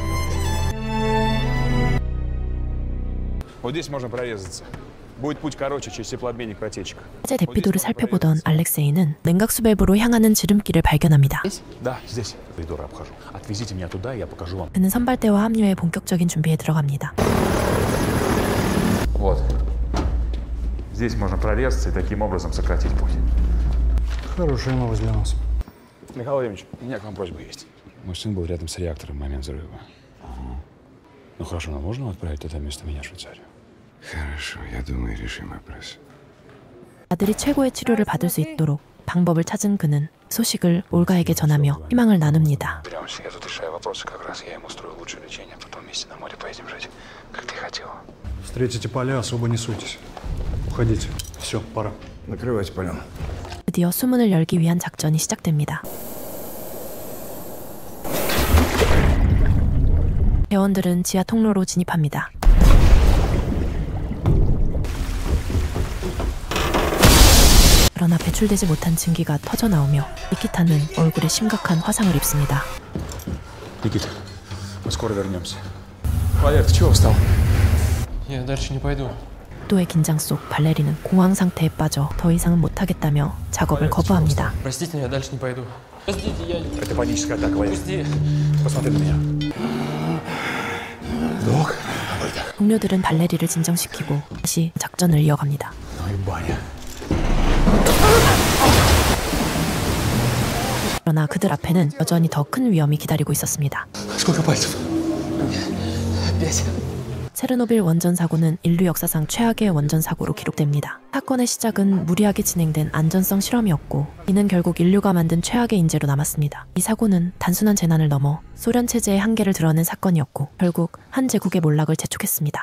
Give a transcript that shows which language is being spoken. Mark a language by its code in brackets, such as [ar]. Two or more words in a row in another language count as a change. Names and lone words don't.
[ru] Вот здесь можно прорезаться. Будет путь короче через теплообменник протечек. [ko] 화재 대피도를 살펴보던 알렉세이는 냉각수 밸브로 향하는 지름길을 발견합니다. [ru] Да, здесь. Коридоры обхожу. Отвезите меня туда, и я покажу вам. [ko] 그는 선발대와 합류해 본격적인 준비에 들어갑니다. [ru] Вот. Здесь можно прорезаться и таким образом сократить путь. Хорошая новость для нас. Михаил Владимирович, у меня к вам просьба есть. Мой сын был рядом с реактором в момент взрыва. Ну хорошо, но можно отправить туда вместо меня в Швейцарию? Хорошо, я думаю, решим вопрос. [ko] 아들이 최고의 치료를 받을 수 있도록 방법을 찾은 그는 소식을 올가에게 전하며 희망을 나눕니다. [ru] Прямо я тут решаю вопросы, как раз я ему устрою лучшее лечение, потом вместе на море поедем жить, как ты хотела. Встретите поля, особо не суйтесь. Уходите. Все, пора. Накрывайте полем. [ko] 드디어 수문을 열기 위한 작전이 시작됩니다. 대원들은 지하 통로로 진입합니다. 그러나 배출되지 못한 증기가 터져나오며 니키타는 얼굴에 심각한 화상을 입습니다. [ru] Никита, мы скоро вернемся. Валер, ты чего встал? Я дальше не пойду. [ko] 또의 긴장 속 발레리는 공황 상태에 빠져 더 이상은 못하겠다며 작업을 거부합니다. [ru] Простите, я дальше не пойду. Простите, я... Это паническая атака, Валер. Посмотри на меня. Док? [ko] 동료들은 발레리를 진정시키고 다시 작전을 이어갑니다. [ru] Ну и баня. [ko] 그러나 그들 앞에는 여전히 더 큰 위험이 기다리고 있었습니다. [ru] Сколько пальцев? 5. [ko] 체르노빌 원전 사고는 인류 역사상 최악의 원전 사고로 기록됩니다. 사건의 시작은 무리하게 진행된 안전성 실험이었고 이는 결국 인류가 만든 최악의 인재로 남았습니다. 이 사고는 단순한 재난을 넘어 소련 체제의 한계를 드러낸 사건이었고 결국 한 제국의 몰락을 재촉했습니다.